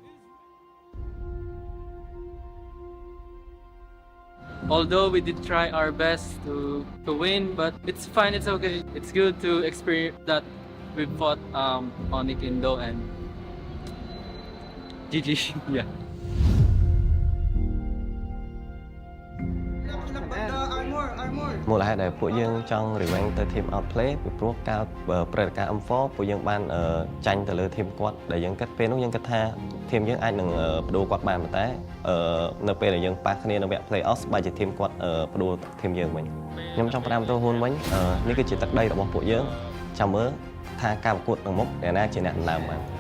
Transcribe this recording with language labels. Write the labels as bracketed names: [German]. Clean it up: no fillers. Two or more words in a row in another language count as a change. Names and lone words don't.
[English] Although we did try our best to win, but it's fine, it's okay. It's good to experience that we fought ONIC Indo and GG. Yeah. [Khmer] armor មូលហេតុដែលពួកយើងចង់ revenge ទៅ team outplay ពីព្រោះការព្រឹត្តិការណ៍ M4 ពួកយើងបានចាញ់ទៅលើ team គាត់ដែលយើងគិតពេលនោះយើងគិតថា team យើងអាចនឹងបដូរគាត់បានប៉ុន្តែនៅពេលដែលយើងប៉ះគ្នានៅវគ្គ [English] play off [Khmer] បែរជា team គាត់បដូរ team យើងវិញខ្ញុំចង់ផ្ដាំទៅហ៊ុនវិញនេះគឺជាទឹកដីរបស់ពួកយើងចាំមើលថាការប្រកួតនៅមុខអ្នកណាជាអ្នកដំណើរបាន